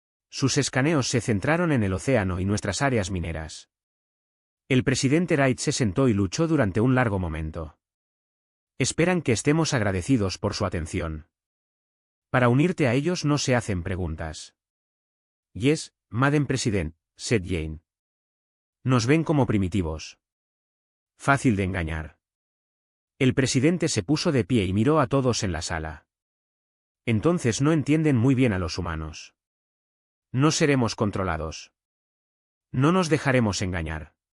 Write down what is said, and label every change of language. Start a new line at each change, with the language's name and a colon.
Spanish: Sus escaneos se centraron en el océano y nuestras áreas mineras. El presidente Wright se sentó y luchó durante un largo momento. Esperan que estemos agradecidos por su atención. Para unirte a ellos no se hacen preguntas.
English: Yes, Madam President, said Jane.
Spanish: Nos ven como primitivos. Fácil de engañar. El presidente se puso de pie y miró a todos en la sala. Entonces no entienden muy bien a los humanos. No seremos controlados. No nos dejaremos engañar.